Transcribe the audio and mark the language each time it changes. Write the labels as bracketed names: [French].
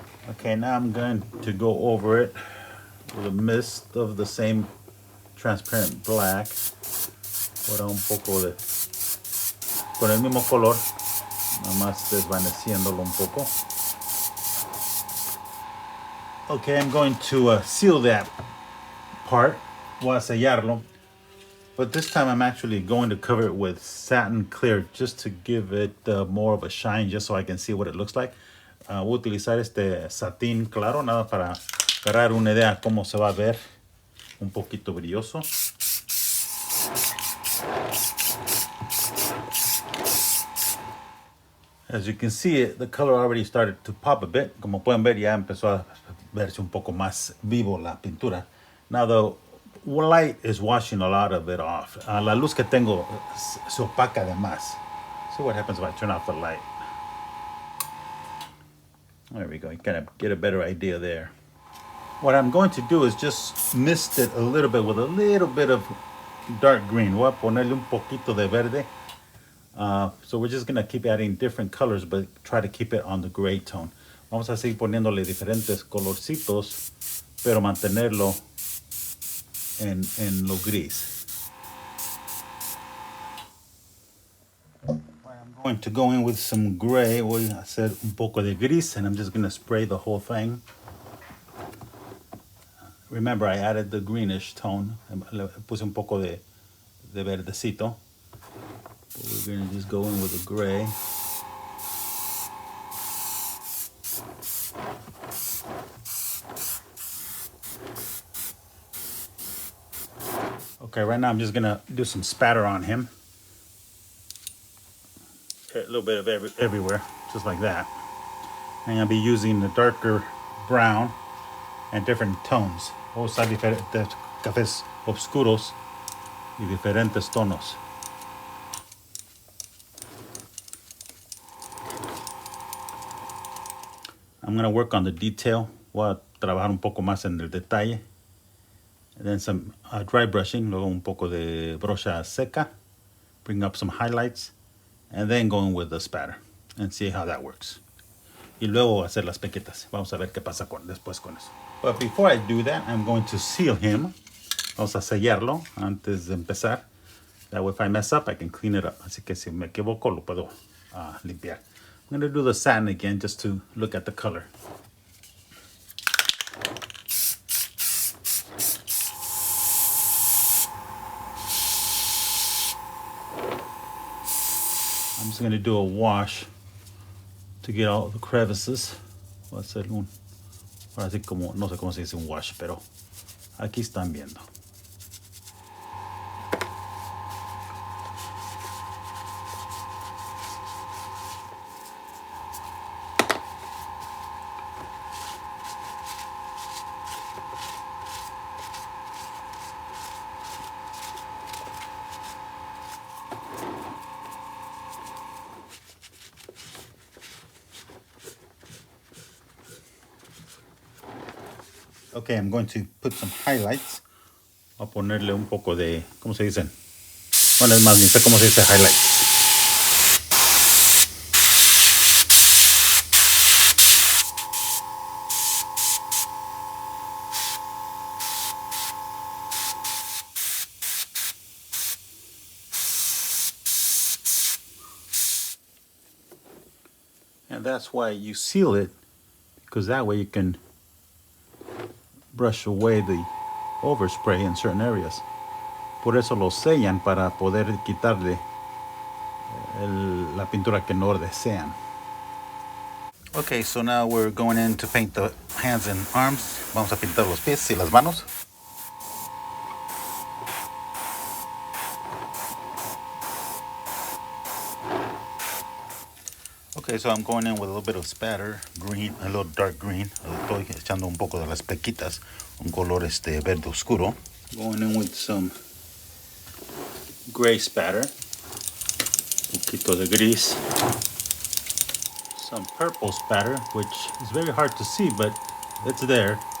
[English] Okay, now I'm going to go over it with a mist of the same transparent black. [Spanish] Ahora un poco de, con el mismo color, nada más desvaneciéndolo un poco. [English] Okay, I'm going to seal that part. [Spanish] Voy a sellarlo. [English] But this time I'm actually going to cover it with satin clear just to give it more of a shine, just so I can see what it looks like. [Spanish] Voy a utilizar este satín claro, nada para agarrar una idea cómo se va a ver, un poquito brilloso. [English] As you can see, the color already started to pop a bit. [Spanish] Como pueden ver, ya empezó a verse un poco más vivo la pintura. [English] Now the light is washing a lot of it off. [Spanish] La luz que tengo se opaca de más. [English] See what happens if I turn off the light. There we go. You kind of get a better idea there. What I'm going to do is just mist it a little bit with a little bit of dark green. [Spanish] Voy a ponerle un poquito de verde. [English] So we're just going to keep adding different colors, but try to keep it on the gray tone. [Spanish] Vamos a seguir poniéndole diferentes colorcitos, pero mantenerlo en lo gris. [English] I'm going to go in with some gray. [Spanish] Voy a hacer un poco de gris, [English] and I'm just going to spray the whole thing. Remember, I added the greenish tone. [Spanish] Le puse un poco de verdecito. [English] But we're going to just go in with the gray. Okay, right now I'm just going to do some spatter on him. A little bit of everywhere, just like that. And I'll be using the darker brown and different tones. [Spanish] Vamos a usar diferentes cafés oscuros y diferentes tonos. [English] I'm going to work on the detail. [Spanish] Voy a trabajar un poco más en el detalle. [English] And then some dry brushing, [Spanish] luego un poco de brocha seca. [English] Bring up some highlights. And then going with the spatter. And see how that works. [Spanish] Y luego hacer las pequetas. Vamos a ver qué pasa después con eso. [English] But before I do that, I'm going to seal him. [Spanish] Vamos a sellarlo antes de empezar. [English] That way if I mess up, I can clean it up. [Spanish] Así que si me equivoco, lo puedo limpiar. [English] I'm going to do the satin again just to look at the color. I'm just going to do a wash to get all the crevices. [Spanish] Voy a hacer ahora sí como, no sé cómo se dice un wash, pero aquí están viendo. [English] Okay, I'm going to put some highlights. [Spanish] Voy a ponerle un poco de, ¿cómo se dicen? Bueno, es más, ni sé cómo se dice highlights. [English] And that's why you seal it, because that way you can brush away the overspray in certain areas. [Spanish] Por eso lo sellan para poder quitarle la pintura que no desean. [English] Okay, so now we're going in to paint the hands and arms. [Spanish] Vamos a pintar los pies y las manos. [English] Okay, so I'm going in with a little bit of spatter, green, a little dark green. [Spanish] Estoy echando un poco de las pequitas, un color verde oscuro. [English] Going in with some gray spatter, [Spanish] un poquito de gris, [English] some purple spatter, which is very hard to see, but it's there.